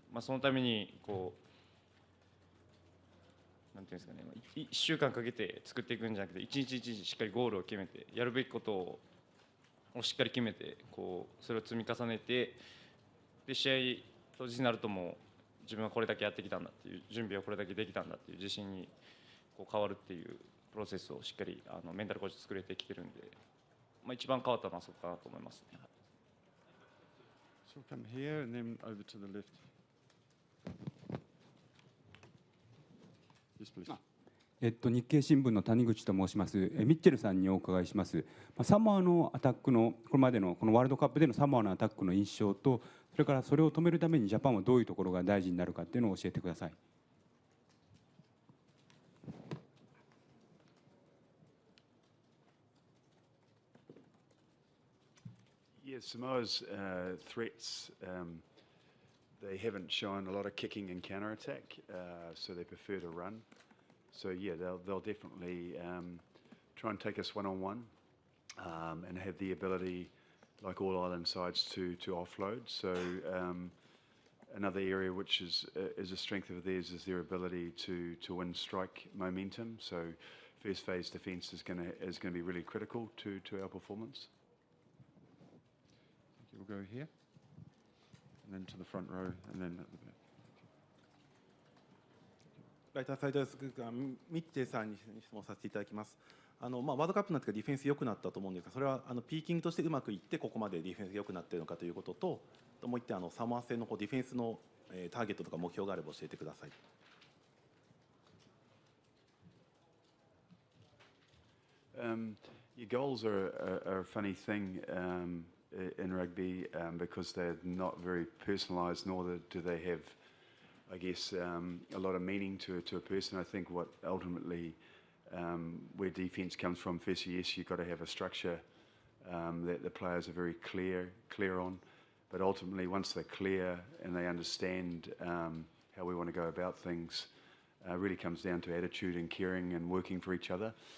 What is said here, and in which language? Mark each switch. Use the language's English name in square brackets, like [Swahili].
[Japanese] そのためになんていうんですかね、1週間かけて作っていくんじゃなくて、一日一日しっかりゴールを決めて、やるべきことをしっかり決めて、それを積み重ねて、で試合当日になるともう自分はこれだけやってきたんだっていう、準備はこれだけできたんだっていう自信に変わるっていうプロセスをしっかりメンタルコーチ作れてきてるんで、一番変わったのはそこかなと思いますね。 [English] So come here and then over to the left. Yes, please. [Japanese] 日経新聞の谷口と申します。ミッチェルさんにお伺いします。サモアのアタックのこれまでのこのワールドカップでのサモアのアタックの印象と、それからそれを止めるためにジャパンはどういうところが大事になるかっていうのを教えてください。 [English] Yeah, Samoa's threats, they haven't shown a lot of kicking and counter-attack, so they prefer to run. So yeah, they'll definitely try and take us one-on-one and have the ability, like all island sides, to offload. So another area which is a strength of theirs is their ability to win strike momentum. So first phase defence is going to be really critical to our performance. We'll go here, and then to the front row, and then at the back. [Japanese] ライターサイドスクープミッチェさんに質問させていただきます。ワールドカップになってからディフェンス良くなったと思うんですが、それはピーキングとしてうまくいってここまでディフェンス良くなっているのかということと、もう一点サモア戦のディフェンスのターゲットとか目標があれば教えてください。 [English] Your goals are a funny thing in rugby because they're not very personalised, nor do they have, I guess, a lot of meaning to a person. I think what ultimately where defence comes from, firstly, yes, you've got to have a structure that the players are very clear on, but ultimately once they're clear and they understand how we want to go about things, really comes down to attitude and caring and working for each other.